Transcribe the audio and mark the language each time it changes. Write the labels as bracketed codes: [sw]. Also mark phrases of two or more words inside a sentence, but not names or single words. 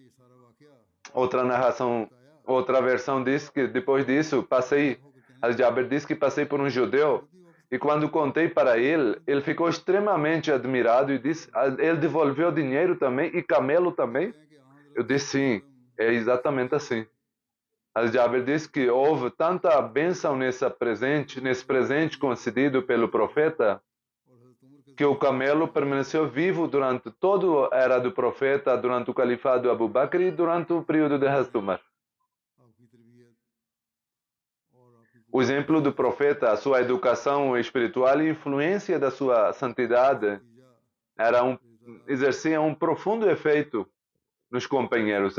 [pt] Outra versão diz que depois disso Al-Jabir diz que passei por um judeu e quando contei para ele, ele ficou extremamente admirado e disse: ele devolveu dinheiro também e camelo também? Eu disse: sim, é exatamente assim. Al-Jabir diz que houve tanta bênção nesse presente concedido pelo profeta, que o camelo permaneceu vivo durante toda a era do profeta, durante o califado Abu Bakr e durante o período de Hazrat Umar. O exemplo do profeta, a sua educação espiritual e a influência da sua santidade exercia um profundo efeito nos companheiros.